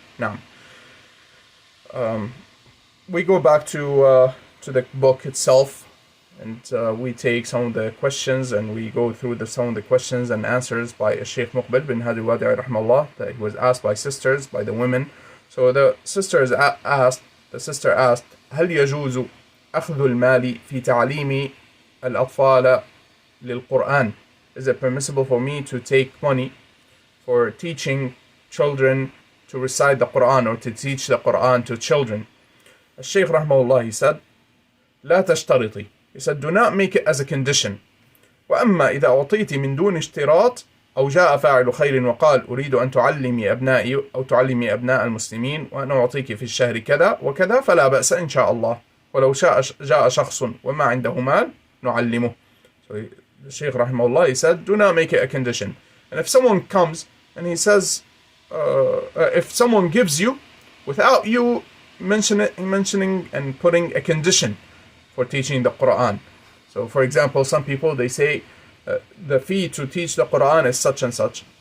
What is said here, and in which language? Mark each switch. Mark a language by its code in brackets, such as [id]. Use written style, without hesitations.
[en] Now, we go back to the book itself, and we take some of the questions, and we go through some of the questions and answers by Sheikh Muqbil bin Hadi al-Wadi'i rahimahullah, that he was asked by sisters, by the women. So the sister asked, [ar] هل يجوز أخذ المال في تعليم الأطفال للقرآن? [en] Is it permissible for me to take money for teaching children to recite the Quran, or to teach the Quran to children? Shaykh rahimahullah, he said, [ar] لا تشترطي. [en] He said, do not make it as a condition. [ar] وأما إذا أعطيت من دون اشتراط أو جاء فاعل خير وقال أريد أن تعلمي أبنائي أو تعلمي أبناء المسلمين وأنا أعطيك في الشهر كذا وكذا فلا بأس إن شاء الله ولو جاء شخص وما عنده مال نعلمه. [en] So the Shaykh rahimahullah, he said, do not make it a condition. And if someone comes and he says, if someone gives you without you mentioning and putting a condition for teaching the Quran. So for example, some people, they say the fee to teach the Quran is such and such.